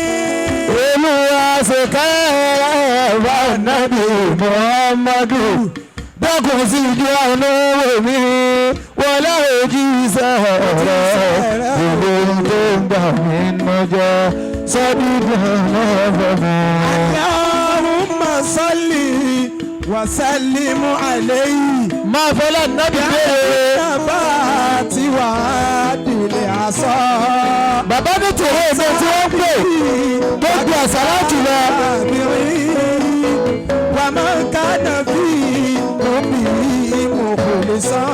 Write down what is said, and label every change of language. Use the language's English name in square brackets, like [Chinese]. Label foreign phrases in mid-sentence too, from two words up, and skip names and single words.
[Yoruba] olúwa ṣe kẹ́rẹ̀ fanabi muhammadu. dákun síjú àánú wò mí wọlá òjíṣẹ́ rẹ̀. gbogbo ohun tó ń bà mí nú jẹ́ sọ di ìdùnnú fún mi. [Arabic] اللهم صل وسلم عليه. [Yoruba] máa fọlá nábì bẹ́ẹ̀. bàbá tí wà á dìlẹ̀ àṣọ. bàbá ní tòwé ẹgbẹ́ tí wọ́n pè gbogbo àṣàlátù lọ. wà á máa ká nàbí lóbi mo kò lè sàn.